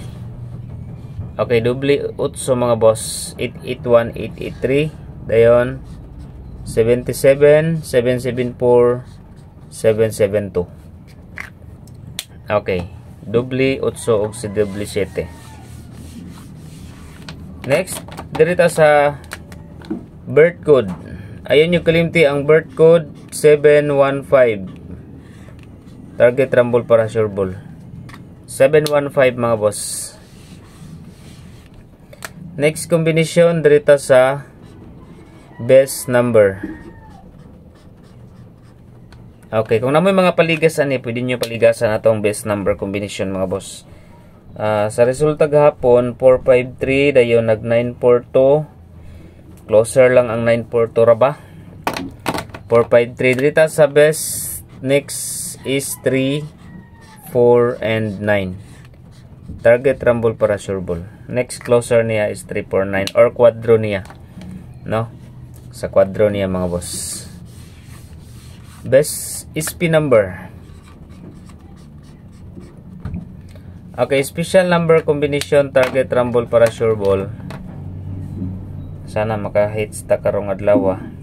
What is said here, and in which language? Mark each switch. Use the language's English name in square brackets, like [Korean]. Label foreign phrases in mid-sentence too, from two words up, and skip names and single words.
[Cebuano] Okay, [English] double 8 [Cebuano] mga boss, 881, 883. Dayon 77, 774, 772. Okay, [English] double 8 [Cebuano] og si [English] double 7. [Cebuano] Next, [Filipino] dito sa birth code. [Cebuano] Ayun yung kalimti ang [English] birth code [Cebuano] 715. [English] Target rumble para sure ball. 715 [Cebuano] mga boss. [English] Next combination [Filipino] dito sa [English] best number. [Cebuano] Okay, kung namoy mga paligasan pwede nyo paligasan atong [English] best number combination [Cebuano] mga boss. Sa resulta gahapon 453 dayon nag 942. Closer lang ang 942 ra ba? 453 [Filipino] dito sa [Cebuano] best. [English] Next is 3, 4 and 9. Target rumble para sure ball. Next closer niya is 349 or [Cebuano] quadro niya. No? Sa quadro niya mga boss. [English] Best SP number. Okay, special number combination target rumble para sure ball. [Cebuano] Sana maka-hits ta karong adlaw.